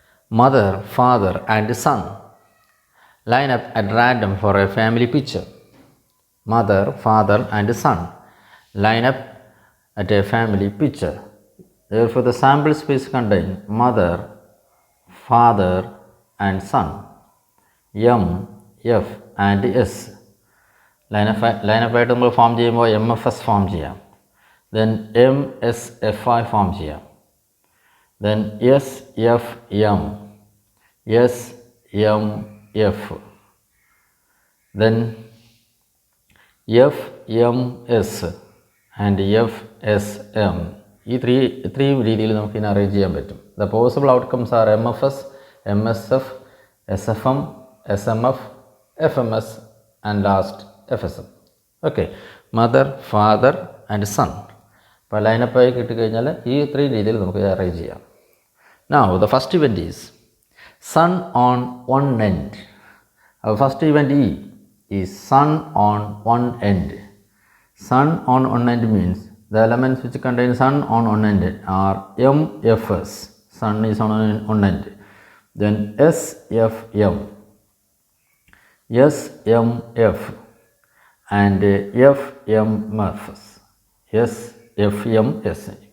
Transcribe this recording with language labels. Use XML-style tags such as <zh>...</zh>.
<en>Mother, father and son line up at random for a family picture. Mother, father and son line up at a family picture. Therefore, the sample space contain mother, father and son, M, F and S.</en> <ml>Line up ആയിട്ട് നമ്മൾ form ചെയ്യുമ്പോൾ MFS form ചെയ്യാം. Then MSFI form ചെയ്യാം.</ml> <en>Then SFM, SMF. Then FMS and FSM.</en> <ml>ഈ ഇത്രയും രീതിയിൽ നമുക്ക് ഇതിനെ അറേഞ്ച് ചെയ്യാൻ പറ്റും.</ml> <en>The possible outcomes are MFS, MSF, SFM, SMF, FMS and last FSM. Okay, mother, father and son.</en> <ml>അപ്പോൾ ലൈനപ്പായി കിട്ടിക്കഴിഞ്ഞാൽ ഈ ഇത്രയും രീതിയിൽ നമുക്ക് അറേഞ്ച് ചെയ്യാം.</ml> <en>Now the first event is son on one end. അപ്പോൾ first event E is son on one end. Sun on one end means the elements which contain sun on one end are MFS, sun is on one end, then SFM, SMF and FMFS, SFMS.</en>